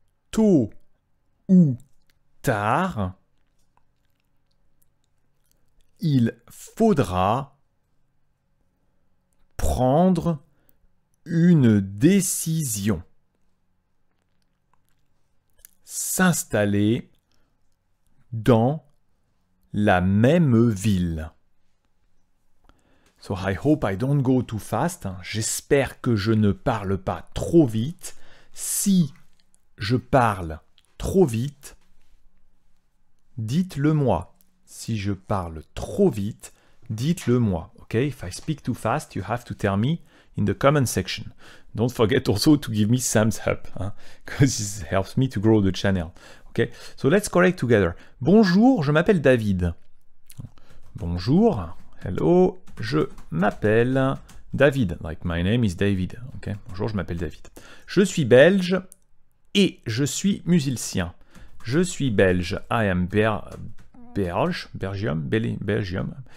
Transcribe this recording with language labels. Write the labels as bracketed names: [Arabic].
[French] Tôt ou tard, il faudra prendre une décision. S'installer dans la même ville. [English] So I hope I don't go too fast. [French] J'espère que je ne parle pas trop vite. Si je parle trop vite, dites-le moi. Si je parle trop vite, dites-le moi. [English] Okay? If I speak too fast, you have to tell me in the comment section. Don't forget also to give me thumbs up, because it helps me to grow the channel. Okay? So let's correct together. [French] Bonjour, je m'appelle David. Bonjour, hello, je m'appelle David. [English] Like my name is David. Okay? [French] Bonjour, je m'appelle David. Je suis belge et je suis musicien. Je suis belge. [English] I am Belgium.